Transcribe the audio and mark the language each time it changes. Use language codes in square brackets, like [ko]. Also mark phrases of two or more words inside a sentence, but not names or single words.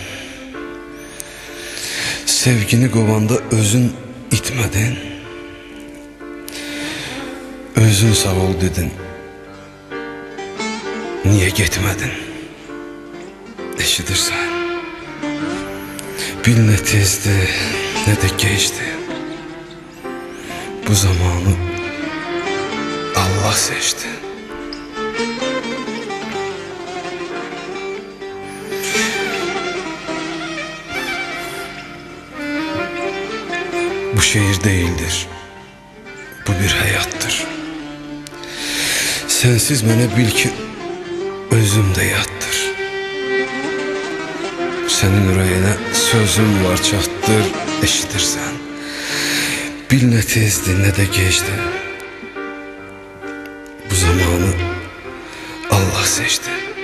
[az] Sevgini qovanda özün itmədin. Özün sağ ol dedin. Niye getmədin? Eşidirsən. Bil nə tezdi, nə də geçti. Bu zamanı Allah seçti. [tr] Bu şehir değildir. Bu bir hayattır. [az] Sensiz mənə bil ki özümdə yatdır. Senin ürəyinə sözüm var çatdır, eşidirsən. Bil nə tezdi, nə də geçdi. Bu zamanı Allah seçti.